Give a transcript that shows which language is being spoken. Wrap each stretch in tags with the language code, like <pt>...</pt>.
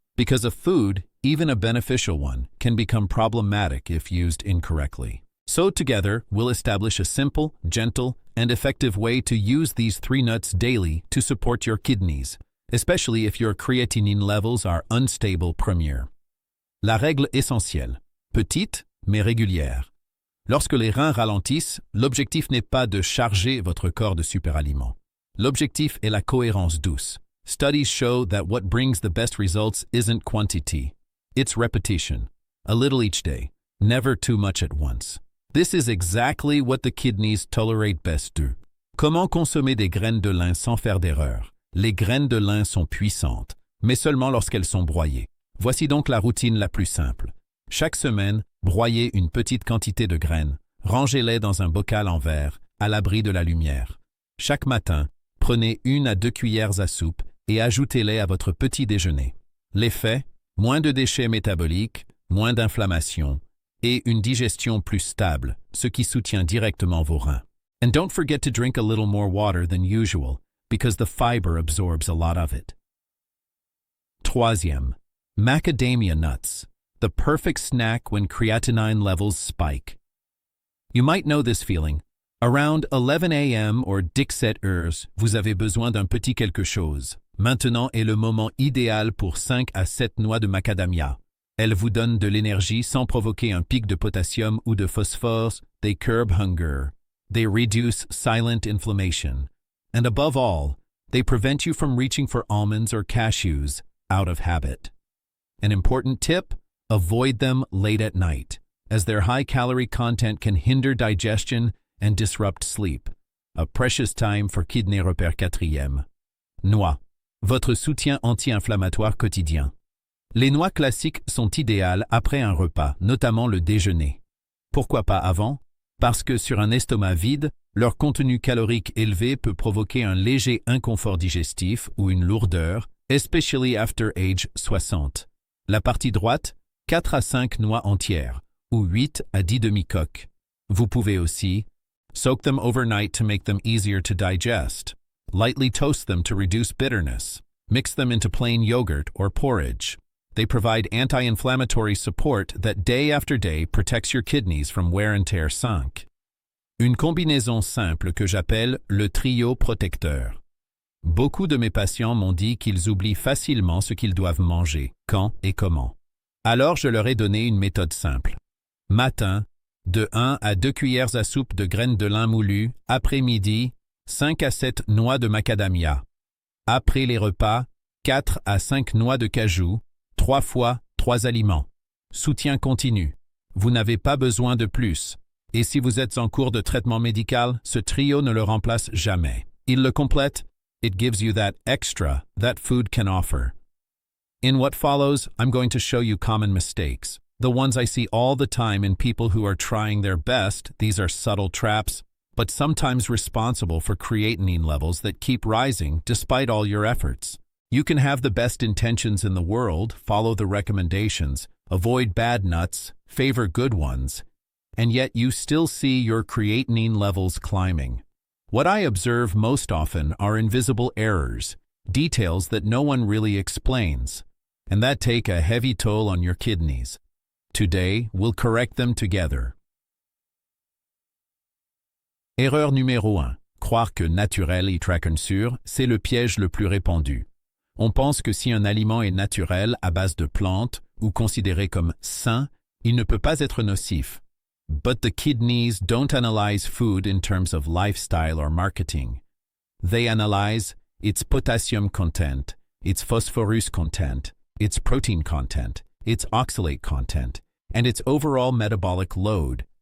<en>Because a food, even a beneficial one, can become problematic if used incorrectly. So together, we'll establish a simple, gentle, and effective way to use these 3 nuts daily to support your kidneys, especially if your creatinine levels are unstable.</en> <fr>Première. La règle essentielle. Petite, mais régulière. Lorsque les reins ralentissent, l'objectif n'est pas de charger votre corps de superaliments. L'objectif est la cohérence douce.</fr> <en>Studies show that what brings the best results isn't quantity, it's repetition. A little each day, never too much at once. This is exactly what the kidneys tolerate best do.</en> <fr>Comment consommer des graines de lin sans faire d'erreur? Les graines de lin sont puissantes, mais seulement lorsqu'elles sont broyées. Voici donc la routine la plus simple. Chaque semaine, broyez une petite quantité de graines, rangez-les dans un bocal en verre, à l'abri de la lumière. Chaque matin, prenez 1 à 2 cuillères à soupe et ajoutez-les à votre petit déjeuner. L'effet, moins de déchets métaboliques, moins d'inflammation et une digestion plus stable, ce qui soutient directement vos reins.</fr> <en>And don't forget to drink a little more water than usual, because the fiber absorbs a lot of it.</en> <fr>Troisième,</fr> <en>macadamia nuts, the perfect snack when creatinine levels spike. You might know this feeling. Around 11 a.m. or</en> <fr>17 heures, vous avez besoin d'un petit quelque chose. Maintenant est le moment idéal pour 5 à 7 noix de macadamia. Elles vous donnent de l'énergie sans provoquer un pic de potassium ou de phosphore.</fr> <en>They curb hunger. They reduce silent inflammation. And above all, they prevent you from reaching for almonds or cashews out of habit. An important tip, avoid them late at night, as their high-calorie content can hinder digestion and disrupt sleep. A precious time for kidney</en> <fr>repère. 4e. Noix, votre soutien anti-inflammatoire quotidien. Les noix classiques sont idéales après un repas, notamment le déjeuner. Pourquoi pas avant? Parce que sur un estomac vide, leur contenu calorique élevé peut provoquer un léger inconfort digestif ou une lourdeur,</fr> <en>especially after age 60.</en> <fr>La partie droite, 4 à 5 noix entières, ou 8 à 10 demi-coques. Vous pouvez aussi</fr> <en>soak them overnight to make them easier to digest. Lightly toast them to reduce bitterness. Mix them into plain yogurt or porridge. They provide anti-inflammatory support that day after day protects your kidneys from wear and tear. 5.</en> <fr>Une combinaison simple que j'appelle le trio protecteur. Beaucoup de mes patients m'ont dit qu'ils oublient facilement ce qu'ils doivent manger, quand et comment. Alors je leur ai donné une méthode simple. Matin, de 1 à 2 cuillères à soupe de graines de lin moulues. Après-midi, 5 à 7 noix de macadamia. Après les repas, 4 à 5 noix de cajou. 3 fois 3 aliments. Soutien continu. Vous n'avez pas besoin de plus. Et si vous êtes en cours de traitement médical, ce trio ne le remplace jamais. Il le complète.</fr> <en>It gives you that extra that food can offer. In what follows, I'm going to show you common mistakes. The ones I see all the time in people who are trying their best. These are subtle traps, but sometimes responsible for creatinine levels that keep rising despite all your efforts. You can have the best intentions in the world, follow the recommendations, avoid bad nuts, favor good ones, and yet you still see your creatinine levels climbing. What I observe most often are invisible errors, details that no one really explains, and that take a heavy toll on your kidneys. Today, we'll correct them together.</en> <fr>Erreur numéro 1. Croire que naturel y traquent sûr, c'est le piège le plus répandu. On pense que si un aliment est naturel à base de plantes ou considéré comme sain, il ne peut pas être nocif.</fr> <en>But the kidneys don't analyze food in terms of lifestyle or marketing. They analyze its potassium content, its phosphorus content, its protein content, its oxalate content, and its overall metabolic load.</en>